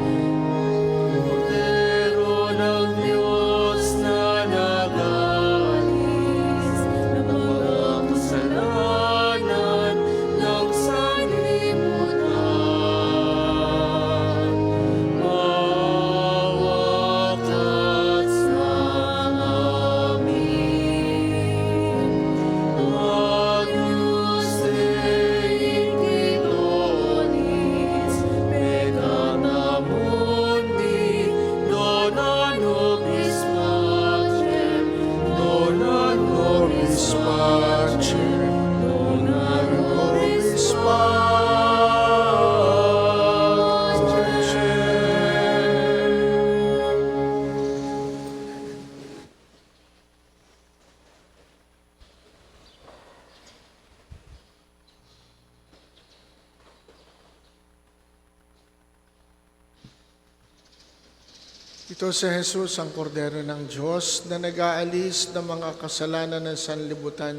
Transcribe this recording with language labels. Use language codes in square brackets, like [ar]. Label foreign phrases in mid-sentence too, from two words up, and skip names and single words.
[tl] Kordero ng Diyos na nag-aalis ng mga kasalanan ng sanlibutan, mawakas sa amin. [la] Agnus Dei Titonis, peccata mundi, dona nobis pacem, dona nobis pacem, dona nobis pacem. [tl] Ito si Jesus, ang kordero ng Diyos na nag-aalis ng mga kasalanan ng sanlibutan.